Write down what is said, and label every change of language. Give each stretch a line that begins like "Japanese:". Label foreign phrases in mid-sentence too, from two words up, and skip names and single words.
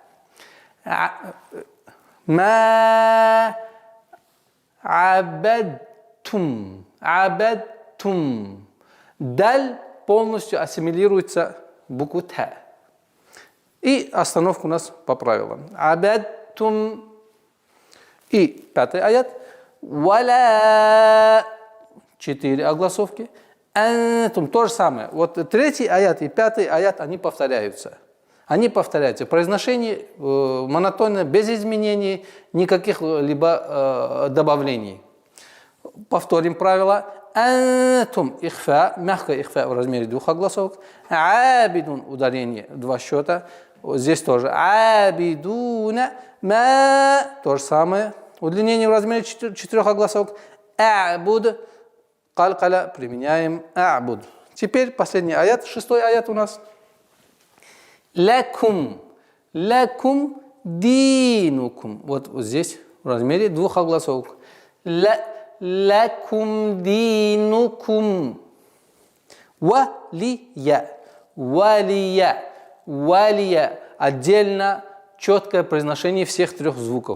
Arabic: ما عبدتم. Абадтум.
Russian: Даль полностью ассимилируется в букву та. И остановка у нас по правилам. Абадтум. И пятый аят. Валя. 4 огласовки.
Arabic: Антум.
Russian: То же самое. Вот третий аят и пятый аят, они повторяются. Они повторяются. Произношение монотонно, без изменений, никаких либо добавлений. Повторим правило. Антум ихфа, мягкое ихфа в размере двух огласовок. Абидун, ударение, два счета. Здесь тоже.
Arabic: عابدون، ما,
Russian: то же самое. Удлинение в размере 4 огласовок. А'буд, калькаля, применяем а'буд. Теперь последний аят, 6-й аят у нас.
Arabic: لكم، لكم دينكم.
Russian: Вот здесь в размере двух огласовок.
Arabic: لكم دينكم. ولي، ولي، ولي.
Russian: Отдельно четкое произношение всех 3 звуков.